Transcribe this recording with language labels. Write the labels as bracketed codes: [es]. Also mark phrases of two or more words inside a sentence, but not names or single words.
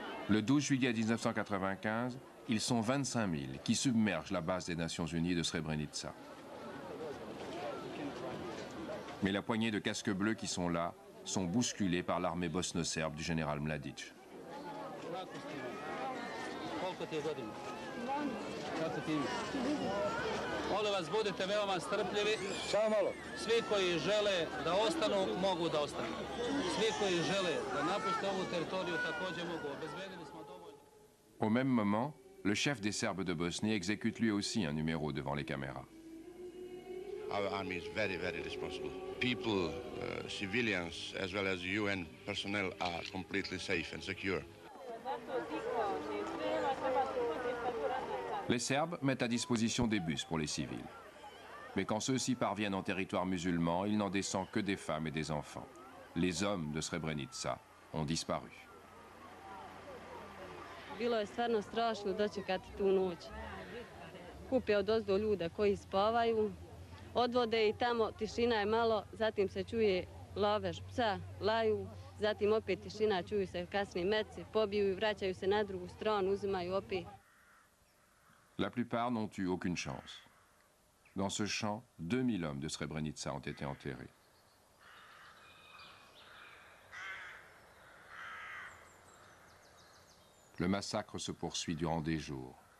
[fr] Le 12 juillet 1995, ils sont 25 000 qui submergent la base des Nations Unies de Srebrenica. Mais la poignée de casques bleus qui sont là sont bousculés par l'armée bosno-serbe du général Mladic. [sr] Molim vas, budite veoma strpljivi. Svi koji žele da ostanu, mogu da ostanu. Svi koji žele da napuste ovu teritoriju također mogu. Obezbedili smo dovoljno. [fr] Au même moment, le chef des Serbes de Bosnie exécute lui aussi un numéro devant les caméras. [en] Our army is very, very responsible. People, civilians, as well as UN personnel are completely safe and secure. [fr] Les Serbes mettent à disposition des bus pour les civils. Mais quand ceux-ci parviennent en territoire musulman, il n'en descend que des femmes et des enfants. Les hommes de Srebrenica ont disparu. [sr] Bilo je stvarno strašno dočekati tu noć. Kupe odozdo ljuda koji spavaju, odvode i tamo tišina je malo, zatim se čuje lovež psa, laju, zatim opet tišina, čuju se kasni meci, pobiju i vraćaju se na drugu stranu, uzimaju opet. [fr] La plupart n'ont eu aucune chance. Dans ce champ, 2000 hommes de Srebrenica ont été enterrés. Le massacre se poursuit durant des jours.